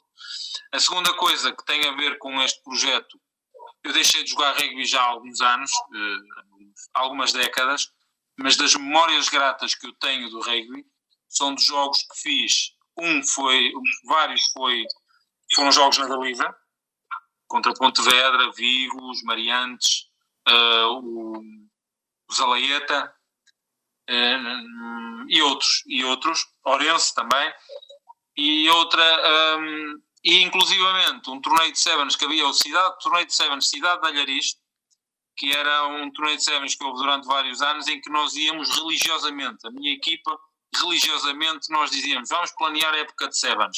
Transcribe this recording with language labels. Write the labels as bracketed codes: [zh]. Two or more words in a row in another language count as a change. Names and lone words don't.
[pt] A segunda coisa que tem a ver com este projeto, eu deixei de jogar rugby já há alguns anos, algumas décadas, mas das memórias gratas que eu tenho do rugby são dos jogos que fiz. Foram jogos na Galiza, contra Pontevedra, Vigo, os Mariantes, o Zalaeta, e outros, Ourense também, e inclusivamente um torneio de Sevens que havia, torneio de Sevens Cidade de Allariz, que era um torneio de Sevens que houve durante vários anos, em que nós íamos religiosamente, a minha equipa, nós dizíamos, vamos planear a época de Sevens.